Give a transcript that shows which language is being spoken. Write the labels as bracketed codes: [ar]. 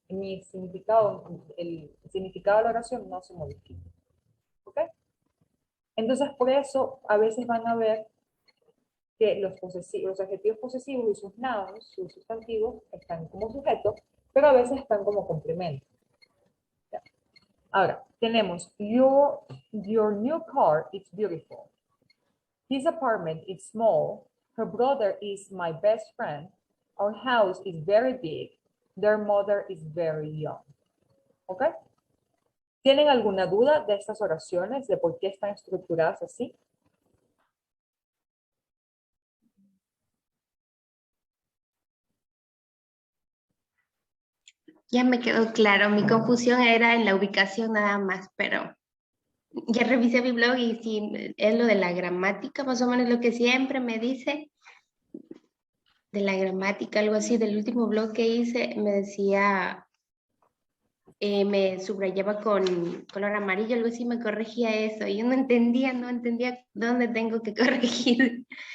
[es] Mi significado, el significado de la oración no se modifica. ¿Ok? Entonces, por eso, a veces van a ver que los adjetivos posesivos y sus nouns, sus sustantivos, están como sujetos, pero a veces están como complemento. ¿Ya? Ahora, tenemos [en] your new car is beautiful. His apartment is small. Her brother is my best friend. Our house is very big. Their mother is very young. [es] ¿Ok? ¿Tienen alguna duda de estas oraciones, de por qué están estructuradas así? Ya me quedó claro, mi confusión era en la ubicación nada más, pero ya revisé mi blog y sí, es lo de la gramática, más o menos lo que siempre me dice de la gramática, algo así, del último blog que hice, me decía, me subrayaba con color amarillo, algo así, me corregía eso, y yo no entendía dónde tengo que corregir.